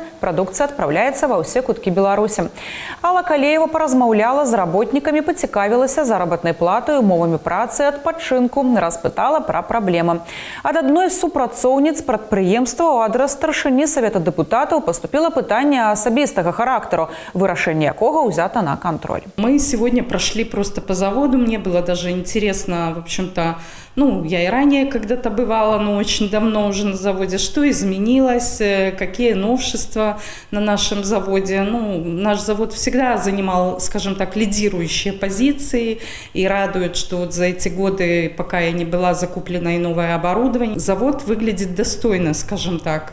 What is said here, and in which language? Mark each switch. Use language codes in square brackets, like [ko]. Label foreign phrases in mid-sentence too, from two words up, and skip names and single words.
[be] Прадукцыя адпраўляецца ва ўсе куткі Беларусі. Алла Калеева паразмаўляла з работнікамі, пацікавілася заработнай платай, умовамі працы, адпачынку, распытала пра праблемы. Ад адной з супрацоўніц прадпрыемства ў адрас старшыні савета дэпутатаў поступило пытанне асабістага характару, вырашэнне якога ўзята на контроль. [ru] Мы сегодня прошли просто по заводу, мне было даже интересно, в общем-то, я и ранее когда-то бывала, но очень давно уже на заводе, что изменилось, какие новшества на нашем заводе. Наш завод всегда занимал, скажем так, лидирующие позиции, и радует, что вот за эти годы, пока я не была, закуплено и новое оборудование, завод выглядит достойно, скажем так.